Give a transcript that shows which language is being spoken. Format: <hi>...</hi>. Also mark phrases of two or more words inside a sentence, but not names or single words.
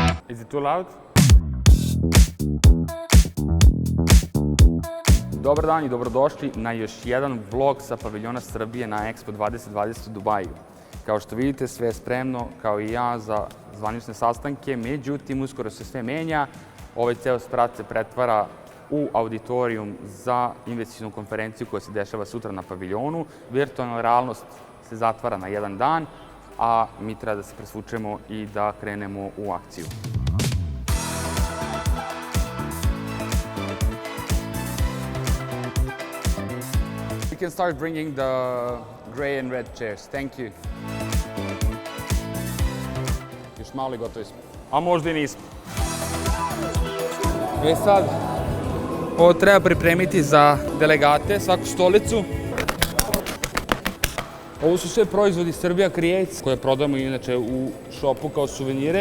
<en>Is it too loud?</en> <sr>Dobar dan i dobrodošli na još jedan vlog sa paviljona Srbije na Expo 2020 u Dubaju. Kao što vidite, sve je spremno, kao i ja, za zvanične sastanke, međutim, uskoro se sve menja. Ovaj ceo sprat se pretvara u auditorijum za investicionu konferenciju koja se dešava sutra na paviljonu. Virtualna realnost se zatvara na jedan dan, a mi treba da se presvučemo i da krenemo u akciju.</sr> <en>We can start bringing the gray and red chairs. Thank you.</en> <sr>Još malo i gotovi smo. A možda i nismo. Sad, ovo treba pripremiti za delegate, svaku stolicu. Ovo su sve proizvodi Serbia Creates, koje prodajemo inače u shopu kao suvenire.</sr>